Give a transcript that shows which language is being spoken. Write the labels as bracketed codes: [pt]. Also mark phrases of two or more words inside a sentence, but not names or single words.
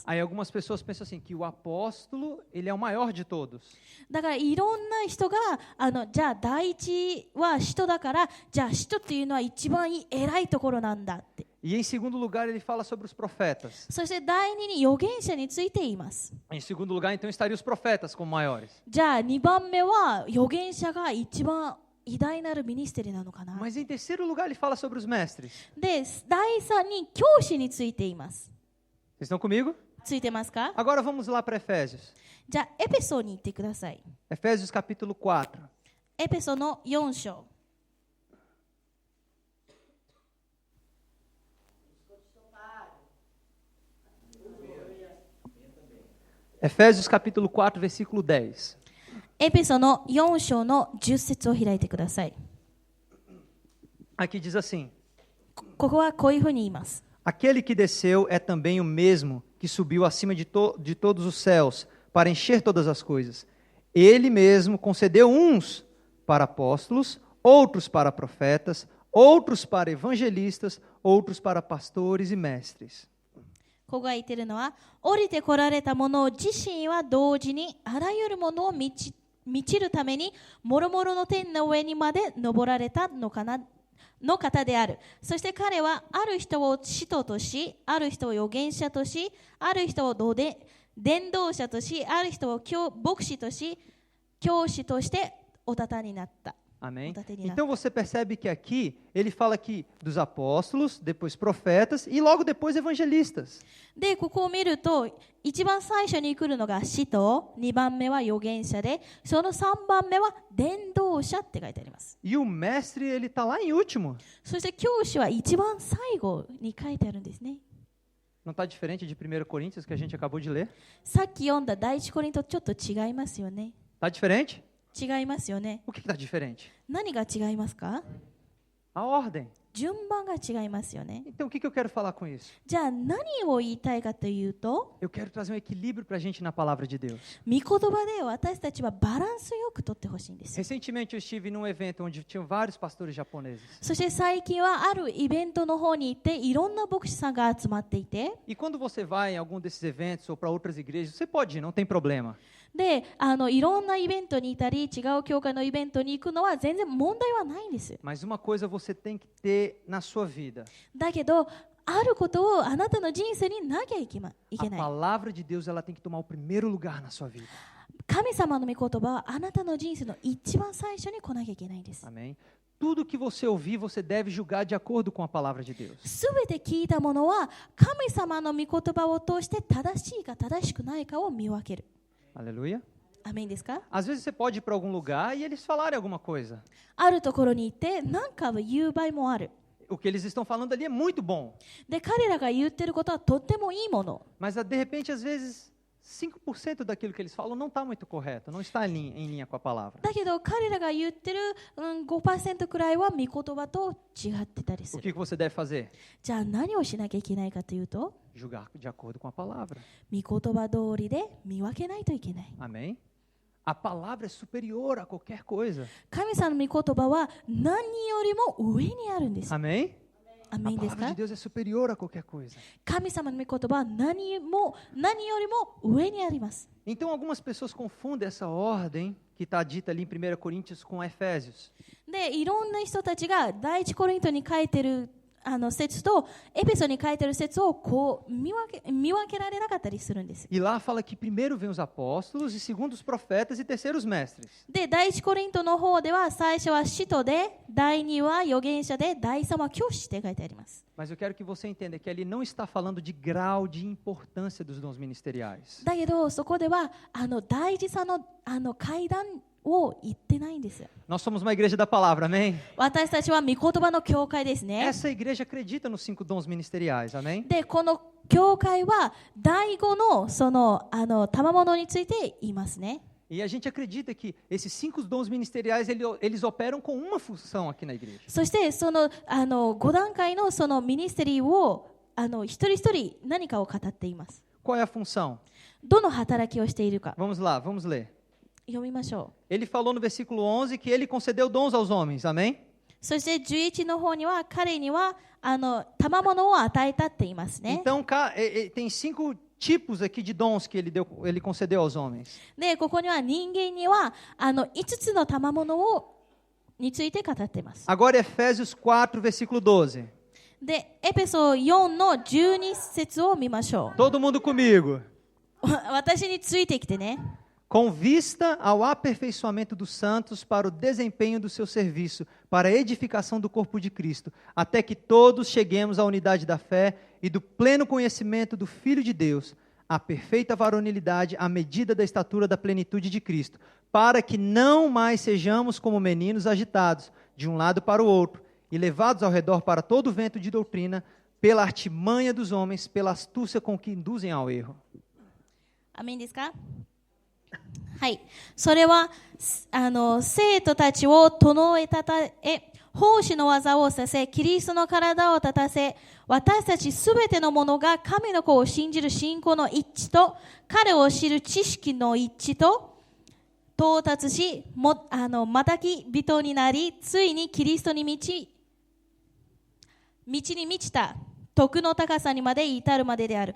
[pt] Aí algumas pessoas pensam assim, que o apóstolo, ele é o maior de todos. [ja] だからいろんな人がじゃあ第一は使徒だから、じゃあ使徒っていうのは一番偉いところなんだって。 [pt] E em segundo lugar, ele fala sobre os profetas. [ja] そして第二に預言者について言います。 [pt] Em segundo lugar, então, estariam os profetas como maiores. [ja] じゃあ2番目は預言者が一番偉大なるミニステリなのかな。 [pt] Mas em terceiro lugar, ele fala sobre os mestres. [ja] で、第三に教師について言います。 [pt] Vocês estão comigo? [ja] ついてますか？ [pt] Agora vamos lá para Efésios. [ja] じゃあエペソに行ってください。 [pt] Efésios capítulo 4. [ja] エペソの4章。 [pt] Efésios capítulo 4, versículo 10. [ja] エペソの4章の10節を開いてください。 [pt] Aqui diz assim: [ja] ここはこういうふうに言います。 [pt] Aquele que desceu é também o mesmo que subiu acima de todos os céus para encher todas as coisas. Ele mesmo concedeu uns para apóstolos, outros para profetas, outros para evangelistas, outros para pastores e mestres. [ja] ここが言っているのは、降りてこられた者自身は同時にあらゆるものを満ちるために、もろもろの天の上にまで登られたの方である。そして彼はある人を使徒とし、ある人を預言者とし、ある人を伝道者とし、ある人を牧師とし、教師としてお立たになった。 [pt] Amém? Então você percebe que aqui ele fala aqui dos apóstolos, depois profetas e logo depois evangelistas. [ja] で、ここを見ると、一番最初に来るのが使徒、2番目は預言者で、その3番目は伝道者って書いてあります。 [pt] E o mestre ele está lá em último. [ja] そして教師は一番最後に書いてあるんですね。 [pt] Não está diferente de 1 Coríntios que a gente acabou de ler? [ja] さっき読んだ第一コリントとちょっと違いますよね。 [pt] Está diferente? [ja] 違いますよね。 [pt] O que está diferente? [ja] 何が違いますか？ [pt] A ordem. [ja] 順番が違いますよね。 [pt] Então o que eu quero falar com isso? [ja] じゃあ何を言いたいかというと、 [pt] Eu quero trazer um equilíbrio para a gente na palavra de Deus. [ja] 御言葉で私たちはバランスよくとってほしいんですよ。 [pt] Recentemente eu estive num evento onde tinham vários pastores japoneses. [ja] そして最近はあるイベントの方に行っていろんな牧師さんが集まっていて、 [pt] E quando você vai em algum desses eventos ou para outras igrejas, você pode ir, não tem problema. [ja] で、いろんなイベントにいたり、違う教会のイベントに行くのは全然問題はないんです。 [pt] Mas uma coisa você tem que ter na sua vida. [ja] だけど、あることをあなたの人生になきゃいけ [pt] A [ja] ない。 [pt] palavra de Deus ela tem que tomar o primeiro lugar na sua vida. [ja] 神様の御言葉はあなたの人生の一番最初に来なきゃいけないんです。 [pt] Amém? Tudo que você ouvir, você deve julgar de acordo com a palavra de Deus. [ja] すべて聞いたものは神様の御言葉を通して正しいか正しくないかを見分ける。 [pt] Aleluia. [ja] アメンですか？ [pt] Às vezes você pode ir para algum lugar e eles falarem alguma coisa. [ja] あるところに行って何かを言う場合もある。 [pt] O que eles estão falando ali é muito bom. [ja] で、彼らが言ってることはとってもいいもの。 [pt] Mas de repente, às vezes, 5% daquilo que eles falam não está muito correto, não está em linha com a palavra. [ja] だけど彼らが言ってる、5% くらいは御言葉と違ってたりす [pt] O [ja] る。 [pt] que você deve fazer? [ja] じゃあ何をしなきゃいけないかというと、 [pt] Julgar de acordo com a palavra. [ja] 御言葉通りで見分けないといけない。 [pt] Amém? A palavra é superior a qualquer coisa. [ja] 神様の御言葉は何よりも上にあるんです。 [pt] Amém? A [ja] アメンです [pt] palavra [ja] か [pt] de Deus é superior a qualquer coisa. [ja] 神様の御言葉は何よりも上にあります。 [pt] Então, algumas pessoas confundem essa ordem que está dita ali em 1 Coríntios com Efésios. [ja] で、いろんな人たちが第一コリントに書いてる説とエペソに書いてる説をこう見分けられなかったりするんです。 [pt] E lá fala que primeiro vem os apóstolos, e segundo os profetas, e terceiro os mestres. [ja] で、第一コリントの方では最初は使徒で、第二は預言者で、第三は教師って書いてあります。 [pt] Mas eu quero que você entenda que ali não está falando de grau de importância dos dons ministeriais. [ja] だけどそこでは大事さの階段を言ってないんです。 [pt] Nós somos uma igreja da palavra, amém? [ja] 私たちは御言葉の教会ですね。 [pt] Essa igreja acredita nos 5 dons ministeriais, amém? [ja] で、この教会は第5のその賜物について言いますね。 [pt] E a gente acredita que esses 5 dons ministeriais, eles operam com uma função aqui na igreja. [ja] そしてその5段階のそのミニステリーを一人一人何かを語っています。 [pt] Qual é a função? [ja] どの働きをしているか [pt] Vamos lá, vamos ler. [ja] 読みましょう。 [pt] Ele falou no versículo 11 que ele concedeu dons aos homens, amém? [ja] そして11の方には彼には賜物を与えたって言いますね。 [pt] Então, tem 5 tipos aqui de dons que ele concedeu aos homens. [ja] で、ここには人間には5つの賜物について語っています。 [pt] Agora Efésios 4, versículo 12. [ja] で、エペソ4の12節を見ましょう。 [pt] Todo mundo comigo. [ja] 私についてきてね。 [pt] Com vista ao aperfeiçoamento dos santos para o desempenho do seu serviço, para a edificação do corpo de Cristo, até que todos cheguemos à unidade da fé e do pleno conhecimento do Filho de Deus, à perfeita varonilidade, à medida da estatura da plenitude de Cristo, para que não mais sejamos como meninos agitados, de um lado para o outro, e levados ao redor para todo o vento de doutrina, pela artimanha dos homens, pela astúcia com que induzem ao erro. [ja] アメンですか？はい。それは生徒たちを整えたたえ、奉仕の技をさせ、キリストの体を立たせ、私たちすべての者が神の子を信じる信仰の一致と、彼を知る知識の一致と、到達し、またき人になり、ついにキリストに道に満ちた徳の高さにまで至るまでである。